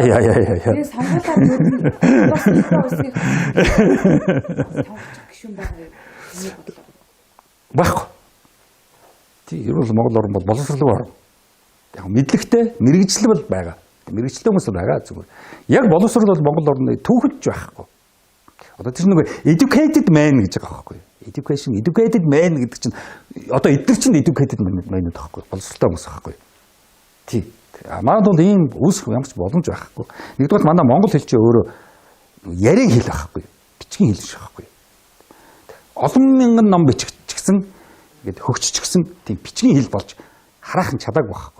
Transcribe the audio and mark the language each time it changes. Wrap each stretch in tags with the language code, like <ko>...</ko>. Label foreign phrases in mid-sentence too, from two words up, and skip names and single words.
<mn>Тэгээ сонгуулаад ер нь бас их усыг тавчих гişүн байгаа юм бодлоо. Баггүй. Тийм ер нь Монгол орн бол боловсролгүй орн. Яг мэдлэгтэй, мэрэгжил бол байгаа. Мэрэгчлээ хүмүүс байгаа зүгээр. Яг боловсрол бол Монгол орны түүхэж байхгүй. Одоо тэр нэг</mn> <en>educated man</en> <mn>гэж байгаа байхгүй.</mn> <en>Educated man</en> <mn>гэдэг чинь одоо эдгээр чинь</mn> <en>educated man</en> <mn>байхгүй. Боловсролтой хүмүүс байхгүй. Тийм. Манайд бол ийм үүсэх ямар ч боломж байхгүй. Нэгдүгээр манай монгол хэл чинь өөрөө яриаг хэл байхгүй. Бичгийн хэл шиг байхгүй. Олон мянган ном бичих гэсэн ингээд хөгжиж гисэн тийм бичгийн хэл болж хараахан чадаагүй байхгүй.</mn>